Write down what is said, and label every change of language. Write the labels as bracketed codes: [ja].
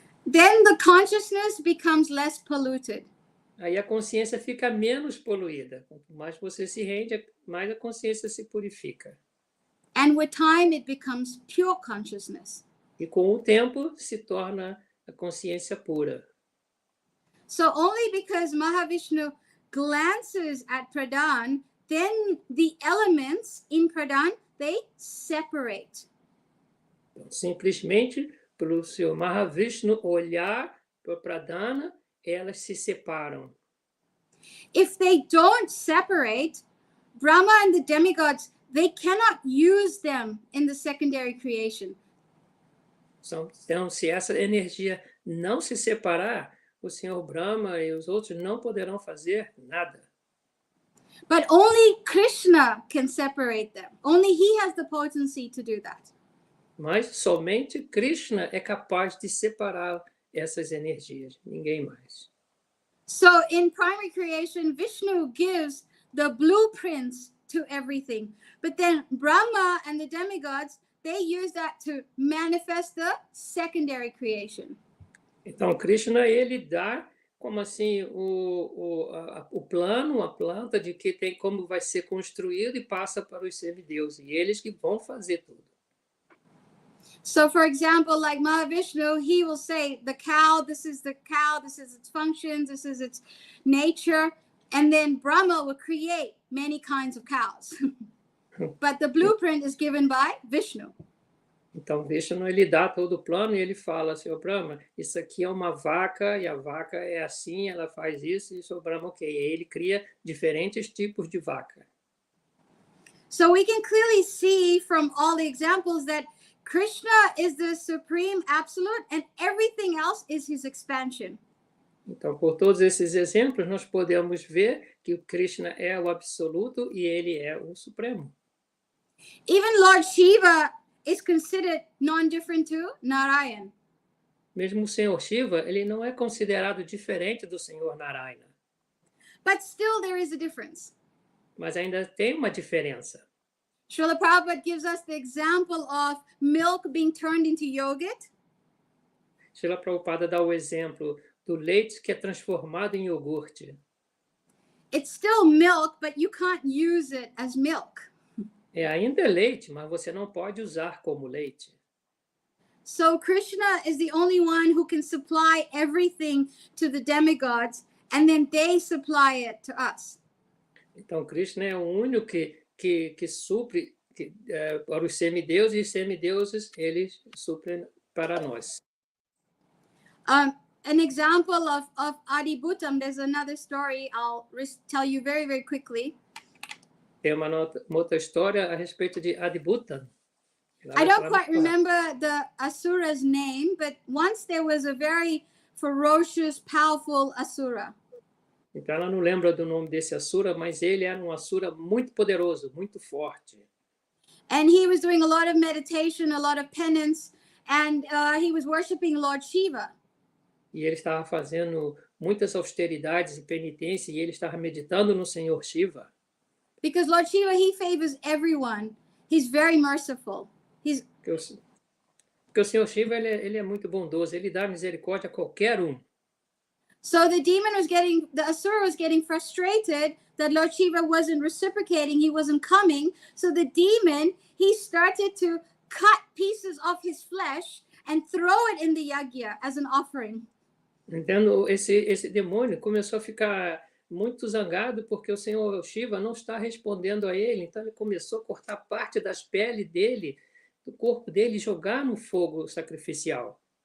[en] Then the consciousness becomes less polluted. [pt] Aí a consciência fica menos poluída. Quanto mais você se rende, mais a consciência se purifica. [en] And with time, it becomes pure consciousness. [pt] E com o tempo se torna a consciência pura. [en] So only because Mahavishnu glances at pradhan, then the elements in pradhan, they separate. [pt] Então, simplesmente, pelo seu Mahavishnu olhar para a pradhana, elas se separam. [en] If they don't separate, Brahma and the demigods, they cannot use them in the secondary creation. [pt] Então, se essa energia não se separar, o Senhor Brahma e os outros não poderão fazer nada. [en] But only Krishna can separate them. Only he has the potency to do that. [pt] Mas somente Krishna é capaz de separar essas energias, ninguém mais. [en] So in primary creation, Vishnu gives the blueprints to everything. But then Brahma and the demigods, they use that to manifest the secondary creation. [pt] Então, Krishna, ele dá Como assim? O plano, a planta de que tem como vai ser construído e passa para os semideuses. E eles que vão fazer tudo. [en] So, for example, like Mahavishnu, he will say, the cow, this is its functions, this is its nature. And then Brahma will create many kinds of cows. But the blueprint is given by Vishnu. [pt] Então, Vishnu, ele dá todo o plano e ele fala, Senhor Brahma, isso aqui é uma vaca e a vaca é assim, ela faz isso, e o Senhor Brahma, ok. E aí ele cria diferentes tipos de vaca. [en] So we can clearly see from all the examples that Krishna is the supreme absolute and everything else is his expansion. [pt] Então, por todos esses exemplos, nós podemos ver que o Krishna é o absoluto e ele é o supremo. [en] Even Lord Shiva is considered non-different to Narayan. [pt] Mesmo o Senhor Shiva, ele não é considerado diferente do Senhor Narayana. [en] But still there is a difference. [pt] Mas ainda tem uma diferença. [en] Srila Prabhupada gives us the example of milk being turned into yogurt. [pt] Srila Prabhupada dá o exemplo do leite que é transformado em iogurte. [en] It's still milk, but you can't use it as milk. [pt] Ainda é leite, mas você não pode usar como leite. [en] So Krishna is the only one who can supply everything to the demigods, and then they supply it to us. [pt] Então, Krishna é o único que supre para os semideuses, e os semideuses, eles suprem para nós. [en] An example of Adibhutam, there's another story I'll tell you very, very quickly. [pt] Tem uma outra história a respeito de Adibhutam. [en] I don't quite remember the asura's name, but once there was a very ferocious, powerful asura. [pt] Então ela não lembra do nome desse asura, mas ele era um asura muito poderoso, muito forte. [en] And he was doing a lot of meditation, a lot of penance, and he was worshiping Lord Shiva. [pt] E ele estava fazendo muitas austeridades e penitência, e ele estava meditando no Senhor Shiva. [en] Because Lord Shiva, he favors everyone. He's very merciful. [pt] Porque o Senhor Shiva, ele é muito bondoso, ele dá misericórdia a qualquer um. [en] So the asura was getting frustrated that Lord Shiva wasn't reciprocating, he wasn't coming. So the demon, he started to cut pieces of his flesh and throw it in the yagya as an offering. [pt] Então, esse demônio começou a ficar muito zangado porque o Senhor Shiva não está respondendo a ele. Então, ele começou a cortar parte das peles dele, do corpo dele, e jogar no fogo sacrificial.